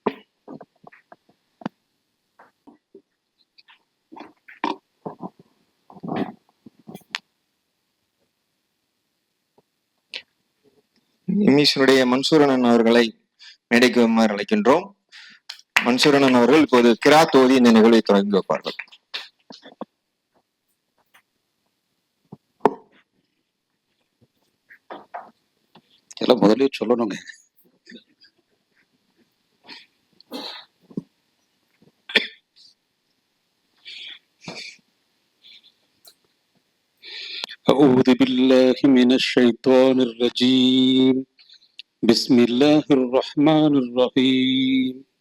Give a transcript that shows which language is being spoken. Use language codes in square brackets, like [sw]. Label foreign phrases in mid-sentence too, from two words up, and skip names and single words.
[ta] இமீஸினுடைய மன்சூரனன் அவர்களை மேடைக்கு வருமாறு அழைக்கின்றோம். மன்சூரனன் அவர்கள் இப்போது கிராத் ஓதி இந்த நிகழ்வை தொடங்கி வைப்பார்கள். எல்லாம் முதலே சொல்லணுங்க. [ar] أعوذ بالله من الشيطان الرجيم بسم الله الرحمن الرحيم